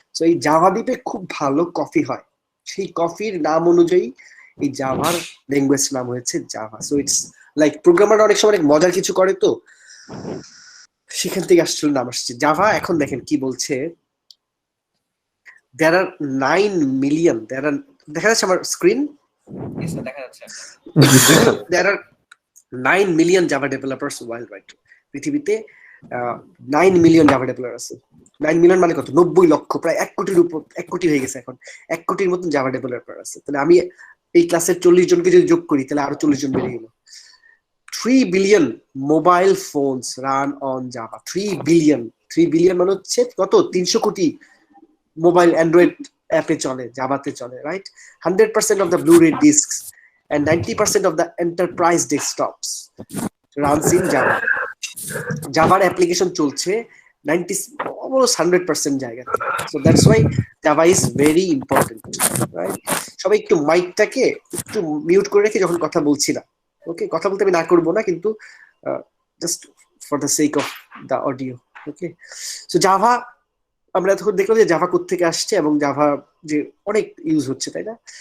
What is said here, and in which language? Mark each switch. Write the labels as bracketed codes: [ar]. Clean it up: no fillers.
[bn] So এই Java দ্বীপে খুব ভালো কফি হয়, সেই কফির নাম অনুযায়ী এই জাভার ল্যাঙ্গুয়েজ নাম হয়েছে Java. [en] so it's like [bn] programmer অনেক সময় অনেক মজার কিছু করে, তো সেখান থেকে আসছিল নাম আসছে জাভা। এখন দেখেন কি বলছে, [en] there are 9 million, [bn] দেখা যাচ্ছে আমার স্ক্রিন? [en] Yes, sir. [bn] দেখা যাচ্ছে। [en] There are 9 million Java developers worldwide. [bn] পৃথিবীতে 9 মিলিয়ন জাভা ডেভেলপার আছে। 9 মিলিয়ন মানে কত? 90 লক্ষ, প্রায় 1 কোটির উপর, 1 কোটি হয়ে গেছে এখন। 1 কোটির মতন জাভা ডেভেলপার আছে। তাহলে আমি এই ক্লাসের 40 জনকে যদি যোগ করি তাহলে আরো 40 জন বেড়ে গেল। [en] 3 billion mobile phones run on Java. [bn] 3 billion মানে হচ্ছে কত? 300 কোটি মোবাইল অ্যান্ড্রয়েড অ্যাপে চলে, জাভাতে চলে, right? [en] 100% of the Blu-ray discs and 90% of the enterprise desktops runs in Java. [bn] জাভার application চলছে 100% জায়গাতে। [en] So that's why Java is very important, right? [bn] সবাই একটু মাইকটাকে একটু মিউট করে রেখে যখন কথা বলছি না, ওকে? কথা বলতে আমি না করবো না, কিন্তু [en] just for the sake of the audio, [bn] okay? So Java আমরা তখন দেখলাম যে জাভা কোত্থেকে আসছে এবং জাভা যে অনেক ইউজ হচ্ছে, তাই না?